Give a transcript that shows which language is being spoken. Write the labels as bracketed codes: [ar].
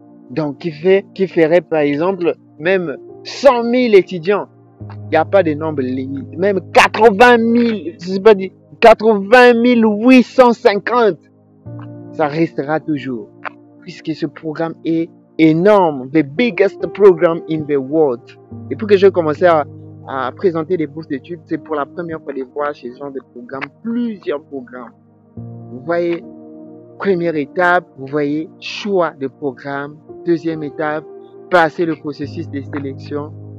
[fr] Donc, qui ferait, par exemple, même 100 000 étudiants. Il n'y a pas de nombre limite. Même 80 000, je sais pas dit, 80 850. Ça restera toujours. Puisque ce programme est énorme. [en] The biggest program in the world. [fr] Et pour que je commence à présenter des bourses d'études, c'est pour la première fois de voir chez ce genre de programme plusieurs programmes. Vous voyez, première étape, vous voyez, choix de programme. Deuxième étape, passer le processus de sélection.